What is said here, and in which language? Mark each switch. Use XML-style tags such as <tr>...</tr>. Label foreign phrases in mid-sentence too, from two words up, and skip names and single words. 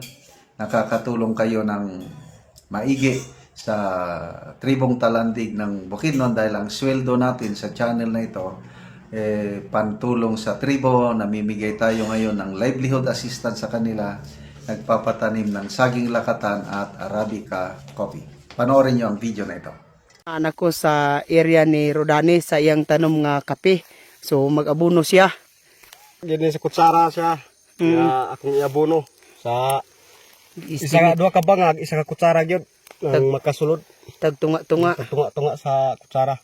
<tl>Nakakatulong kayo ng maigi sa Tribong Talandig ng Bukidnon dahil ang sweldo natin sa channel na ito pantulong sa tribo. Namimigay tayo ngayon ng livelihood assistance sa kanila, nagpapatanim ng saging lakatan at Arabica coffee. Panoorin nyo ang video na ito.</tl> <ceb>Anak ko sa area ni Rodani sa iyang tanom nga kape. So mag-abuno siya. Gini sa kutsara siya. Nga akong iabono sa isa duha ka bangag, isa ka kutsara gyud ang makasulod. Tagtunga-tunga. Tunga-tunga sa kutsara.</ceb>